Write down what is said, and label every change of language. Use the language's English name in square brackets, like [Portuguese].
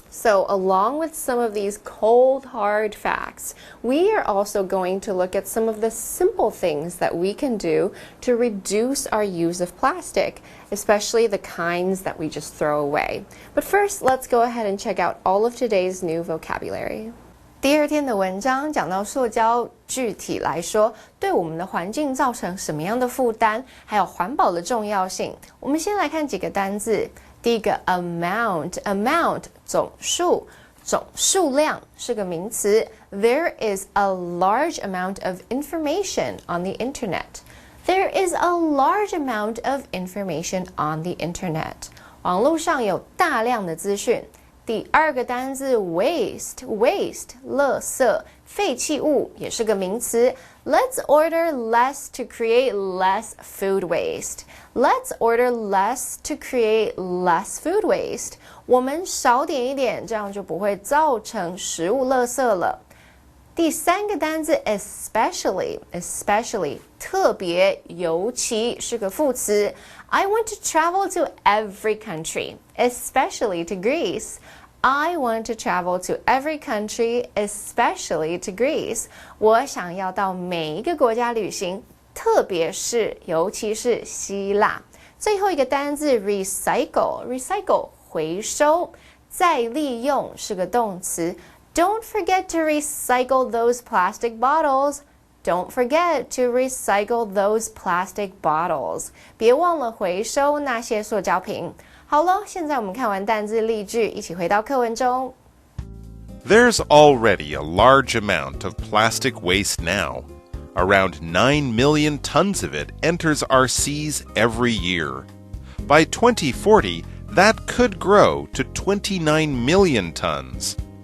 [English] So, along with some of these cold, hard facts, we are also going to look at some of the simple things that we can do to reduce our use of plastic, especially the kinds that we just throw away. But first, let's go ahead and check out all of today's new vocabulary. [Chinese] 第二天的文章讲到塑胶具体来说对我们的环境造成什么样的负担，还有环保的重要性。我们先来看几个单字。第一个 amount 总数，总数量是个名词。 [English] There is a large amount of information on the internet. There is a large amount of information on the internet. [Chinese] 网络上有大量的资讯。第二个单字 waste 垃圾废弃物也是个名词。 [English] Let's order less to create less food waste. Let's order less to create less food waste. [Chinese] 我们少点一点，这样就不会造成食物垃圾了。第三个单字 especially 特别尤其是个副词。 [English] I want to travel to every country, especially to Greece. I want to travel to every country, especially to Greece. [Chinese] 我想要到每一个国家旅行，特别是尤其是希腊。最后一个单字 recycle 回收，再利用是个动词。 [English] Don't forget to recycle those plastic bottles. Don't forget to recycle those plastic bottles. [Chinese] 别忘了回收那些塑胶瓶。好了，现在我们看完单字例句，一起回到课文中。 [English] There's already a large amount of plastic waste now. Around 9 million tons of it enters our seas every year. By 2040, that could grow to 29 million tons.